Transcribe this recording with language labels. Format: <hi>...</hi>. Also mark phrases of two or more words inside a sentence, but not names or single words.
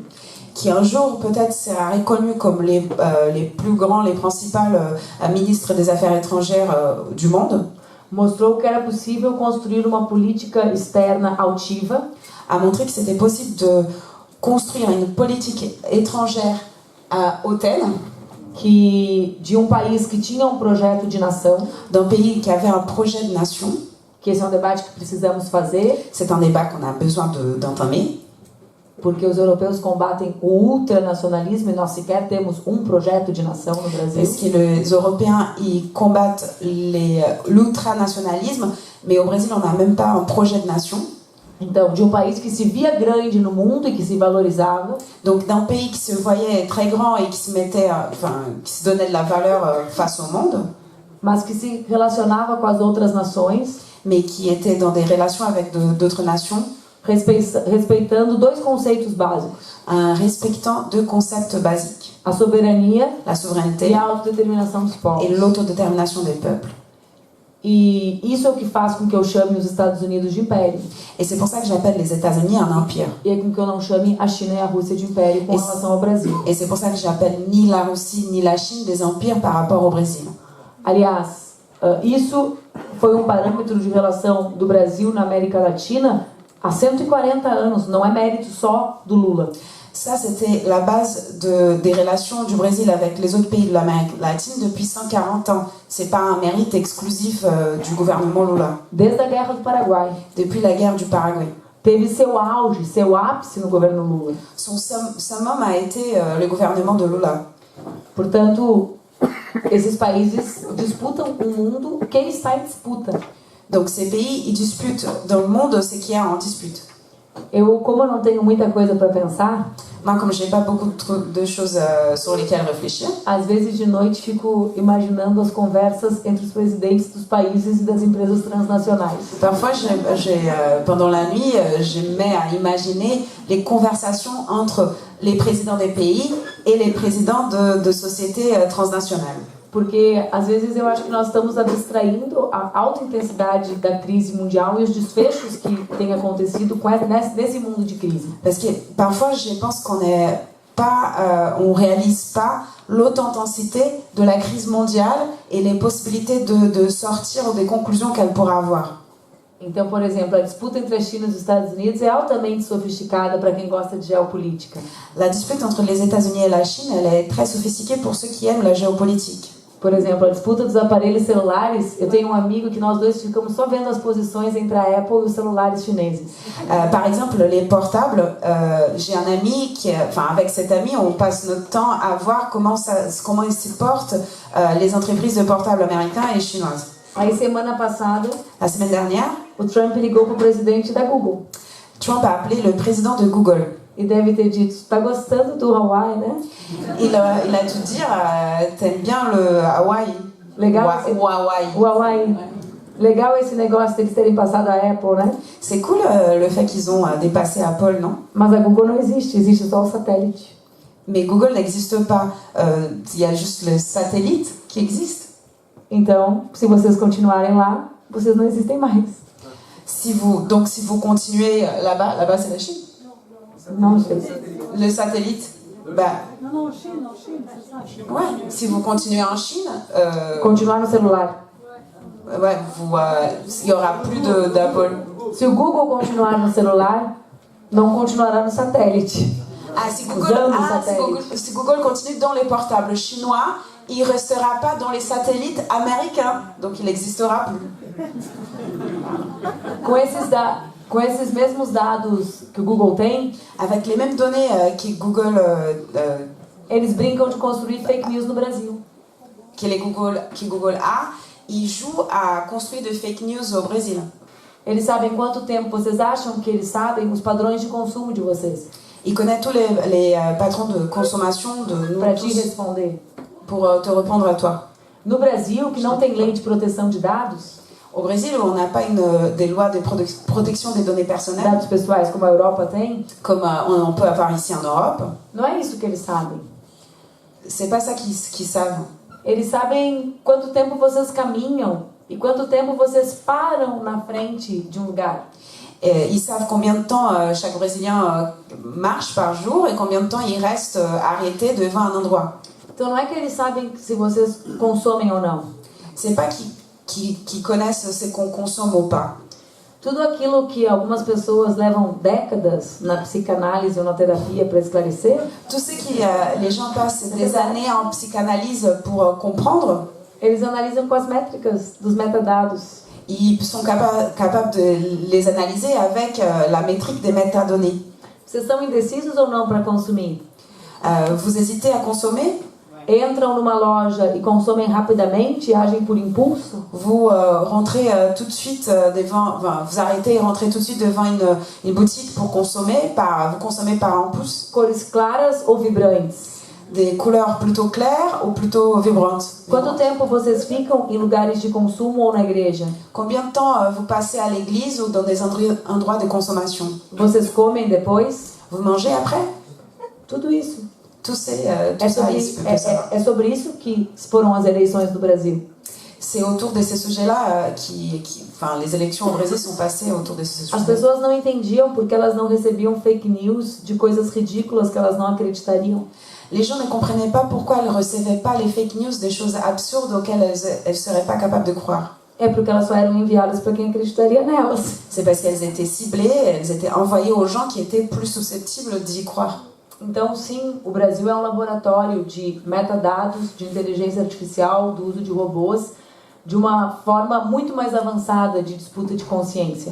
<fr>qui un jour peut-être sera reconnu comme les plus grands, les principaux ministres des Affaires étrangères du monde,</fr> <pt>mostrou que era possível construir uma política externa altiva,</pt> <fr>a montré que c'était possible de construire une politique étrangère hautaine,</fr> <pt>de país que tinha projeto de nação,</pt> <fr>d'un pays qui avait un projet de nation,</fr> <pt>que esse é debate que precisamos fazer.</pt> <fr>C'est un débat qu'on a besoin d'entamer.</fr> <pt>Porque os europeus combatem o ultranacionalismo e nós sequer temos projeto de nação no Brasil.</pt> <fr>Parce que les Européens ils combattent l'ultranationalisme, mais au Brésil on n'a même pas un projet de nation.</fr> <pt>Então, de país que se via grande no mundo e que se valorizava.</pt> <fr>Donc d'un pays qui se voyait très grand et qui se mettait, qui se donnait de la valeur face au monde.</fr> <pt>Mas que se relacionava com as outras nações.</pt> <fr>mais qui étaient dans des relations avec d'autres nations,</fr> <pt>respeitando dois conceitos básicos:</pt> <fr>respectant deux concepts basiques,</fr> <pt>a soberania</pt> <fr>la souveraineté</fr> <pt>e a autodeterminação dos povos.</pt> <fr>et l'autodétermination des peuples.</fr> <pt>E isso é o que faz com que eu chame os Estados Unidos de império.</pt> <fr>Et c'est pour ça que j'appelle les États-Unis un empire.</fr> <pt>E é com que eu não chame a China e a Rússia de império com relação ao Brasil.</pt> <fr>Et c'est pour ça que j'appelle ni la Russie ni la Chine des empires par rapport au Brésil.</fr> <pt>Aliás, isso foi parâmetro de relação do Brasil na América Latina há 140 anos, não é mérito só do Lula.</pt> <fr>Ça, c'était la base des relations du Brésil avec les autres pays de l'Amérique latine depuis 140 ans. C'est pas un mérite exclusif du gouvernement Lula.</fr> <pt>Desde a Guerra do Paraguai.</pt> <fr>Depuis la guerre du Paraguay.</fr> <pt>Teve seu auge, seu ápice no governo Lula.</pt> <fr>Son summum a été le gouvernement de Lula.</fr> <pt>Portanto, esses países disputam o mundo. Quem está em disputa?</pt> <fr>Donc ces pays, ils disputent dans le monde, c'est qui est en dispute.</fr> <pt>Como eu não tenho muita coisa para pensar,</pt> <fr>moi, comme j'ai pas beaucoup de choses sur lesquelles réfléchir,</fr> <pt>às vezes de noite fico imaginando as conversas entre os presidentes dos países e das empresas transnacionais.</pt> <fr>Parfois, pendant la nuit, je me mets à imaginer les conversations entre les présidents des pays et les présidents de sociétés transnationales.</fr> <pt>Porque às vezes eu acho que nós estamos abstraindo a alta intensidade da crise mundial e os desfechos que têm acontecido nesse mundo de crise.</pt> <fr>Parce que parfois je pense qu'on n'est pas, on réalise pas l'haute intensité de la crise mondiale et les possibilités de sortir des conclusions qu'elle pourra avoir.</fr> <pt>Então, por exemplo, a disputa entre a China e os Estados Unidos é altamente sofisticada para quem gosta de geopolítica.</pt> <fr>La dispute entre les États-Unis et la Chine, elle est très sophistiquée pour ceux qui aiment la géopolitique.</fr> <pt>Por exemplo, a disputa dos aparelhos celulares, eu tenho um amigo que nós dois ficamos só vendo as posições entre a Apple e os celulares chineses.</pt> <fr>Par exemple, les portables, j'ai un ami avec cet ami, on passe notre temps à voir comment ils se portent les entreprises de portables américains et chinoises.</fr> <pt>Aí, semana passada,</pt> <fr>la semaine dernière,</fr> <pt>o Trump ligou para o presidente da Google.</pt> <fr>Trump a appelé le président de Google.</fr> <pt>E deve ter dito: está gostando do Hawaii, né?</pt> <fr>Il a dû dire, t'aimes bien le Hawaii?</fr> <pt>Legal. O Hawaii. O Hawaii. Legal esse negócio deles terem passado a Apple, né?</pt> <fr>C'est cool le fait qu'ils ont dépassé Apple, non?</fr> <pt>Mas a Google não existe só o satélite.</pt> <fr>Mais Google n'existe pas. Il y a juste le satellite qui existe.</fr> <pt>Então, se vocês continuarem lá, vocês não existem mais.</pt> <fr>Donc si vous continuez là-bas c'est la Chine? Non, je... Le satellite? Non, Chine, c'est ça. Chine. Ouais, si vous continuez en Chine...</fr> <pt>Continuar no celular.</pt> <fr>Ouais, il n'y aura plus d'Apple.</fr> <pt>Se o Google continuar no celular, não continuará no satélite.</pt> <fr>Si Google continue dans les portables chinois, il ne restera pas dans les satellites américains. Donc il n'existera plus.</fr> <pt>Com esses mesmos dados que o Google tem,</pt> <fr>avec les mêmes données que Google,</fr> <pt>eles brincam de construir</pt> <en>fake news</en> <pt>no Brasil.</pt> <fr>Que Google a, ils jouent à construire de</fr> <en>fake news</en> <fr>au Brésil.</fr> <pt>Eles sabem quanto tempo vocês acham que eles sabem os padrões de consumo de vocês.</pt> <fr>Ils connaissent tous les patrons de consommation de nous</fr> <pt>para</pt> <fr>tous.</fr> <pt>Te responder.</pt> <fr>Pour te répondre à toi.</fr> <pt>No Brasil, que não tem lei de proteção de dados.</pt> <fr>Au Brésil, où on n'a pas des lois de protection des données personnelles,</fr> <pt>dados pessoais como a Europa tem,</pt> <fr>comme on peut avoir ici en Europe,</fr> <pt>não é isso que eles sabem.</pt> <fr>C'est pas ça qu'ils savent.</fr> <pt>Eles sabem quanto tempo vocês caminham e quanto tempo vocês param na frente de um lugar.</pt> <fr>Ils savent combien de temps chaque Brésilien marche par jour et combien de temps il reste arrêté devant un endroit.</fr> <pt>Então não é que eles sabem se vocês consomem ou não.</pt> <fr>C'est pas qui connaissent ce qu'on consomme ou pas.</fr> <pt>Tudo aquilo que algumas pessoas levam décadas na psicanálise ou na terapia para esclarecer.</pt> <fr>Tout ce que les gens passent des années en psychanalyse pour comprendre.</fr> <pt>Eles analisam com as métricas dos metadados.</pt> <fr>Ils sont capables de les analyser avec la métrique des métadonnées.</fr> <pt>Vocês são indecisos ou não para consumir?</pt> <fr>Vous hésitez à consommer?</fr> <pt>Entram numa loja e consomem rapidamente, agem por impulso.</pt> <fr>Vous rentrez tout de suite vous arrêtez et rentrez tout de suite devant une boutique pour consommer vous consommez par impulse.</fr> <pt>Cores claras ou vibrantes?</pt> <fr>Des couleurs plutôt claires ou plutôt vibrantes?</fr> <pt>Quanto tempo vocês ficam em lugares de consumo ou na igreja?</pt> <fr>Combien de temps vous passez à l'église ou dans des endroits de consommation?</fr> <pt>Vocês comem depois?</pt> <fr>Vous mangez après?</fr> <pt>Tudo isso.</pt> <fr>Tout ça,</fr> <pt>é sobre isso que foram as eleições do Brasil.</pt> <fr>C'est autour de ces sujets-là les élections au Brésil sont passées autour de ces sujets.</fr> <pt>As pessoas não entendiam porque elas não recebiam</pt> <en>fake news</en> <pt>de coisas ridículas que elas não acreditariam.</pt> <fr>Les gens ne comprenaient pas pourquoi elles ne recevaient pas les</fr> <en>fake news,</en> <fr>des choses absurdes auxquelles elles ne seraient pas capables de croire.</fr> <pt>É porque elas só eram enviadas para quem acreditaria nelas.</pt> <fr>C'est parce qu'elles étaient ciblées, elles étaient envoyées aux gens qui étaient plus susceptibles d'y croire.</fr> <pt>Então, sim, o Brasil é um laboratório de metadados, de inteligência artificial, do uso de robôs, de uma forma muito mais avançada de disputa de consciência.</pt>